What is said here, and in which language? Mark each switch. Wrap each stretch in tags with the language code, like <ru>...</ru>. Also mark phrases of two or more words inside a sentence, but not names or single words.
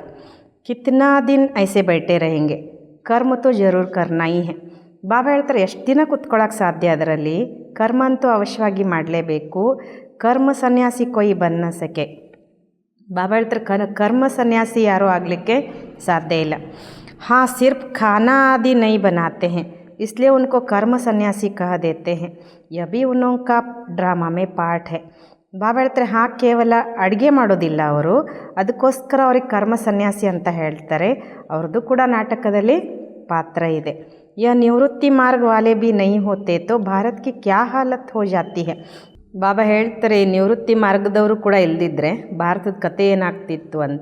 <hi>कितना दिन ऐसे बैठे रहेंगे, कर्म तो ज़रूर करना ही है.</hi> <kn>ಬಾಬಾ ಹೇಳ್ತಾರೆ ಎಷ್ಟು ದಿನ ಕುತ್ಕೊಳ್ಳೋಕೆ ಸಾಧ್ಯ, ಅದರಲ್ಲಿ ಕರ್ಮ ಅಂತೂ ಅವಶ್ಯವಾಗಿ ಮಾಡಲೇಬೇಕು.</kn> <hi>कर्म सन्यासी कोई बन ना सके.</hi> <kn>ಬಾಬಾ ಹೇಳ್ತಾರೆ ಕರ್ಮ ಸನ್ಯಾಸಿ ಯಾರೂ ಆಗಲಿಕ್ಕೆ ಸಾಧ್ಯ ಇಲ್ಲ.</kn> <hi>हाँ सिर्फ खाना आदि नहीं बनाते हैं इसलिए उनको कर्म सन्यासी कह देते हैं, यह भी उनका ड्रामा में पार्ट है.</hi> <kn>ಬಾಬಾ ಹೇಳ್ತಾರೆ ಹಾಂ, ಕೇವಲ ಅಡುಗೆ ಮಾಡೋದಿಲ್ಲ ಅವರು, ಅದಕ್ಕೋಸ್ಕರ ಅವ್ರಿಗೆ ಕರ್ಮ ಸನ್ಯಾಸಿ ಅಂತ ಹೇಳ್ತಾರೆ. ಅವ್ರದ್ದು ಕೂಡ ನಾಟಕದಲ್ಲಿ ಪಾತ್ರ ಇದೆ.</kn> <hi>या निवृत्ति मार्ग वाले भी नहीं होते तो भारत की क्या हालत हो जाती है.</hi> <kn>ಬಾಬಾ ಹೇಳ್ತಾರೆ ನಿವೃತ್ತಿ ಮಾರ್ಗದವರು ಕೂಡ ಇಲ್ದಿದ್ರೆ ಭಾರತದ ಕತೆ ಏನಾಗ್ತಿತ್ತು ಅಂತ.</kn>